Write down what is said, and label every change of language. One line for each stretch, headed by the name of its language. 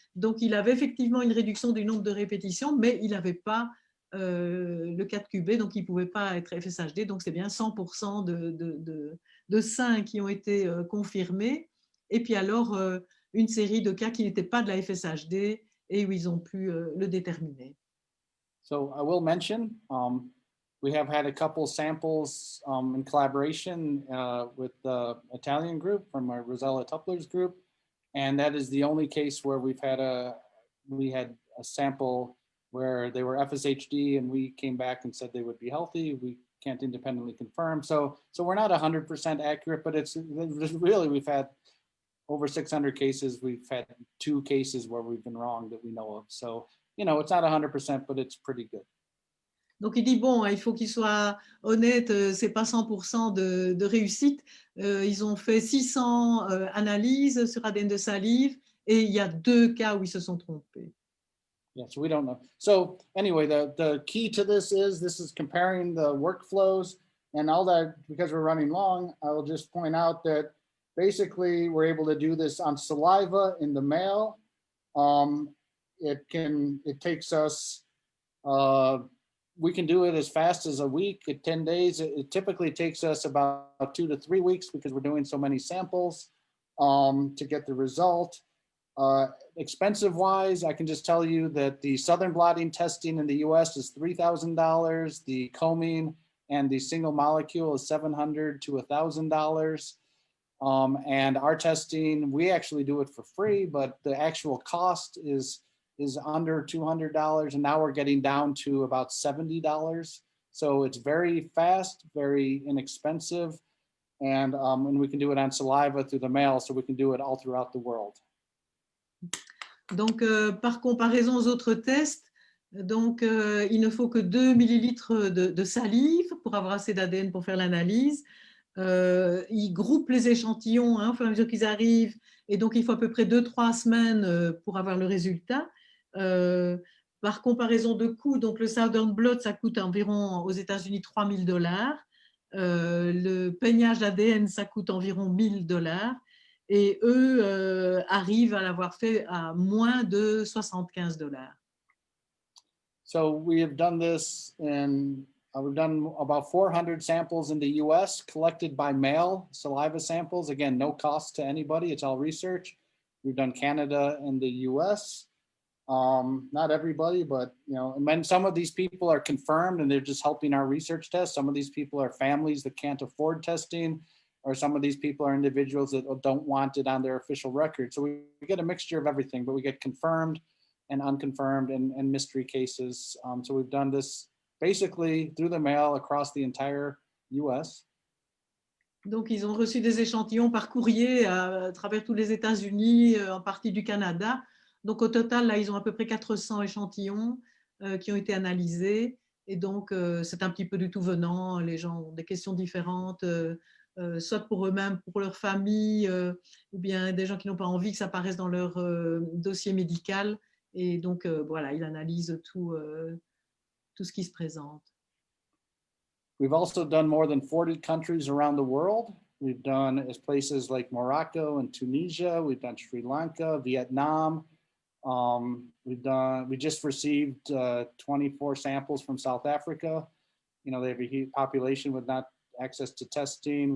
French: Donc, il avait effectivement une réduction du nombre de répétitions, mais il n'avait pas le 4QB, donc il ne pouvait pas être FSHD. Donc, c'est bien 100% de sains qui ont été confirmés. Et puis alors, une série de cas qui n'étaient pas de la FSHD et où ils ont pu le déterminer.
English: So I will mention, we have had a couple samples in collaboration with the Italian group from our Rosella Tupler's group, and that is the only case where we had a sample where they were FSHD and we came back and said they would be healthy. We can't independently confirm. So we're not 100% accurate, but it's really, we've had over 600 cases. We've had 2 cases where we've been wrong that we know of. So, you know, it's not 100%, but it's pretty good.
French: Donc, il dit, bon, il faut qu'il soit honnête, ce n'est pas 100% de réussite. Ils ont fait 600 analyses sur ADN de salive et il y a 2 cas où ils se sont trompés.
English: Yeah, so we don't know. So anyway, the key to this is comparing the workflows and all that. Because we're running long, I will just point out that basically we're able to do this on saliva in the male. It takes us, we can do it as fast as a week, 10 days. It typically takes us about 2 to 3 weeks because we're doing so many samples to get the result. Expensive wise, I can just tell you that the southern blotting testing in the US is $3,000. The combing and the single molecule is $700 to $1,000. And our testing, we actually do it for free, but the actual cost is under $200, and now we're getting down to about $70. So it's very fast, very inexpensive, and we can do it on saliva through the mail, so we can do it all throughout the world.
French: Donc, par comparaison aux autres tests, donc, il ne faut que 2 millilitres de salive pour avoir assez d'ADN pour faire l'analyse. Ils groupent les échantillons au fur et à mesure qu'ils arrivent, et donc il faut à peu près 2-3 semaines pour avoir le résultat. Par comparaison de coûts, donc le Southern Blot, ça coûte environ aux États-Unis $3 000. Le peignage d'ADN, ça coûte environ $1 000. Et eux arrivent à l'avoir fait à moins de $75.
English: So we have done this in, we've done about 400 samples in the US collected by mail, saliva samples. Again, no cost to anybody, it's all research. We've done Canada and the US. Not everybody, but and then some of these people are confirmed and they're just helping our research test. Some of these people are families that can't afford testing, or some of these people are individuals that don't want it on their official record. So we get a mixture of everything, but we get confirmed and unconfirmed and mystery cases. So we've done this basically through the mail across the entire US.
French: Donc, ils ont reçu des échantillons par courrier à travers tous les États-Unis, en partie du Canada. Donc, au total, là, ils ont à peu près 400 échantillons qui ont été analysés. Et donc, c'est un petit peu du tout venant. Les gens ont des questions différentes, soit pour eux-mêmes, pour leur famille, ou bien des gens qui n'ont pas envie que ça apparaisse dans leur dossier médical. Et donc, voilà, ils analysent tout ce qui se présente.
English: We've also done more than 40 countries around the world. We've done places like Morocco and Tunisia. We've done Sri Lanka, Vietnam. We just received 24 samples from South Africa. They have a huge population with not access to testing.